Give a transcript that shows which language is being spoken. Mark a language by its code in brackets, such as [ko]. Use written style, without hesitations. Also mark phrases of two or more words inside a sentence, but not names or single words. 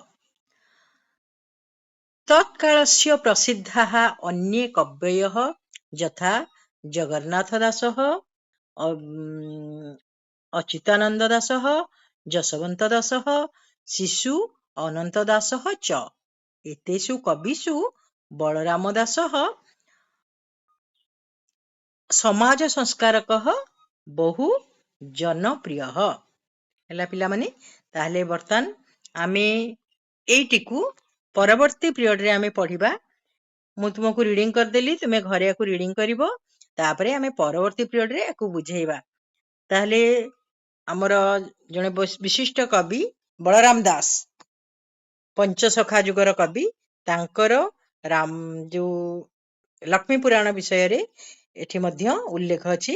[sa] तत्कालस्य प्रसिद्धाः अन्ये कवयः यथा जगन्नाथदासः, अच्युतानन्ददासः, जशवन्तदासः, शिशु अनन्तदासः च। एतेषु कविषु बलरामदासः समाज संस्कारकः बहु जनप्रियः। [or] ହେଲା ପିଲାମାନେ, ତାହେଲେ ବର୍ତ୍ତମାନ ଆମେ ଏଇଟିକୁ ପରବର୍ତ୍ତୀ ପିରିୟଡ଼ରେ ଆମେ ପଢ଼ିବା। ମୁଁ ତୁମକୁ ରିଡ଼ିଂ କରିଦେଲି, ତୁମେ ଘରେ ଆକୁ ରିଡ଼ିଂ କରିବ। ତାପରେ ଆମେ ପରବର୍ତ୍ତୀ ପିରିୟଡ଼ରେ ଆକୁ ବୁଝେଇବା। ତାହେଲେ ଆମର ଜଣେ ବିଶିଷ୍ଟ କବି ବଳରାମ ଦାସ, ପଞ୍ଚସଖା ଯୁଗର କବି, ତାଙ୍କର ଯୋଉ ଲକ୍ଷ୍ମୀ ପୁରାଣ ବିଷୟରେ ଏଠି ମଧ୍ୟ ଉଲ୍ଲେଖ ଅଛି।